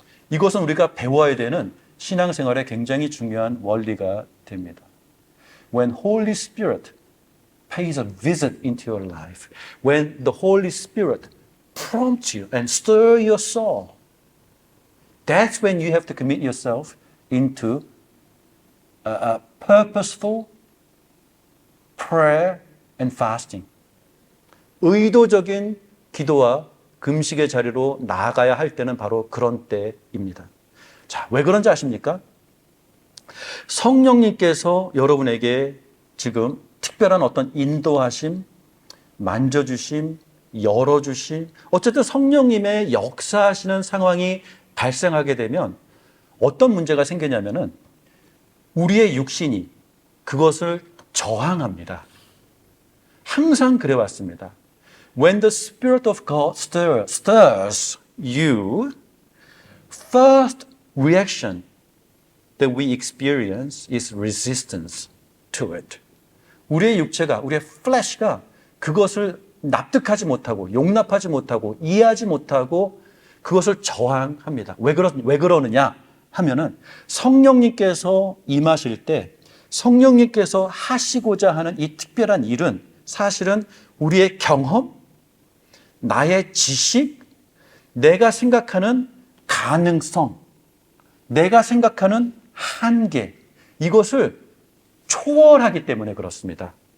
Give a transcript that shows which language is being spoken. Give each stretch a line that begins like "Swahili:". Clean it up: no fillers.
Korean: 이것은 우리가 배워야 되는 신앙생활에 굉장히 중요한 원리가 됩니다.
English: When Holy Spirit pays a visit into your life, when the Holy Spirit prompts you and stir your soul, that's when you have to commit yourself into a purposeful prayer and fasting.
Korean: 의도적인 기도와 금식의 자리로 나아가야 할 때는 바로 그런 때입니다. 자, 왜 그런지 아십니까? 성령님께서 여러분에게 지금 특별한 어떤 인도하심, 만져주심, 열어주심, 어쨌든 성령님의 역사하시는 상황이 발생하게 되면 어떤 문제가 생기냐면은 우리의 육신이 그것을 저항합니다. 항상 그래왔습니다.
English: When the Spirit of God stirs you, first reaction that we experience is resistance to it.
Korean: 우리의 육체가, 우리의 flesh가 그것을 납득하지 못하고 용납하지 못하고 이해하지 못하고 그것을 저항합니다. 왜 그러느냐 하면은 성령님께서 임하실 때 성령님께서 하시고자 하는 이 특별한 일은 사실은 우리의 경험, 나의 지식, 내가 생각하는 가능성, 내가 생각하는 한계, 이것을 초월하기 때문에 그렇습니다.